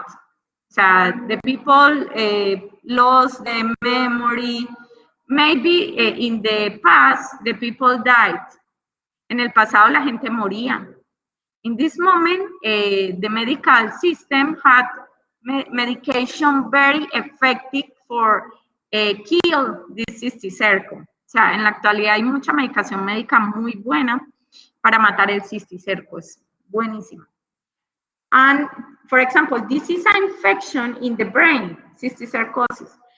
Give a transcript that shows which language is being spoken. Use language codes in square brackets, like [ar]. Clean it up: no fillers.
[es] O sea, [en] the people lost the memory. Maybe in the past, the people died. [es] En el pasado la gente moría. [en] In this moment, the medical system had medication very effective for kill this cisticerco. [es] O sea, en la actualidad hay mucha medicación médica muy buena para matar el cisticerco. Es buenísima. [en] And, for example, this is an infection in the brain, cisticercosis.